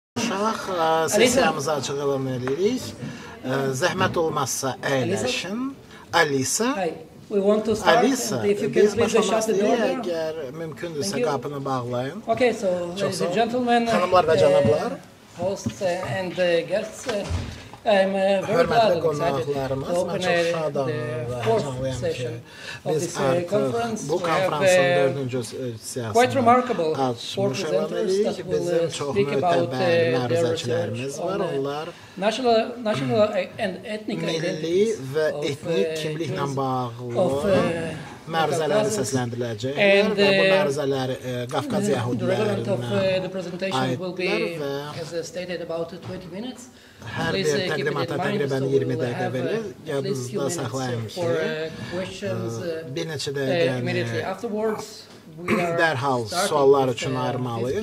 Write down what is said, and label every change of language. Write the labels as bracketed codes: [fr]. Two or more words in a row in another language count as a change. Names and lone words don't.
[az] uşaq, sesiyamızı açıq elan edirik. Zəhmət olmazsa əyləşin. Alisa. Alisa, biz başlamaq istəyirik, əgər mümkündürsə qapını bağlayın. Çox sağ olun. Xanımlar və cənablar. [en] Hosts and guests, I'm very glad and excited to open the fourth session of this conference. We have quite remarkable four presenters that will speak about their research on national and ethnic identities of [az] məruzələri səsləndiriləcək və bu məruzələr Qafqaz yəhudilərinə aiddir və hər bir təqdimata təqribən 20 dəqiqə verir. Yadınızda saxlayın ki, bir neçə dəqiqəni dərhal suallar üçün ayırmalıyıq.